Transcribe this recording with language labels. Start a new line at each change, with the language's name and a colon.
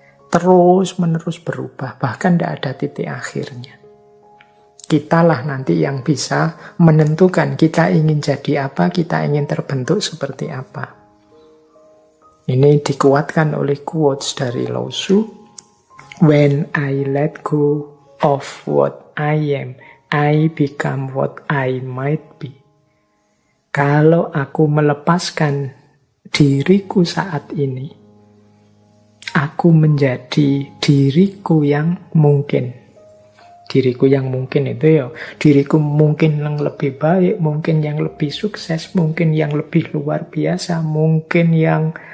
Indonesian: Terus-menerus berubah, bahkan tidak ada titik akhirnya. Kitalah nanti yang bisa menentukan kita ingin jadi apa, kita ingin terbentuk seperti apa. Ini dikuatkan oleh quotes dari Lao Tzu.
English: When I let go of what I am, I become what I might be.
Indonesian: Kalau aku melepaskan diriku saat ini, aku menjadi diriku yang mungkin. Diriku yang mungkin itu ya, diriku mungkin yang lebih baik, mungkin yang lebih sukses, mungkin yang lebih luar biasa, mungkin yang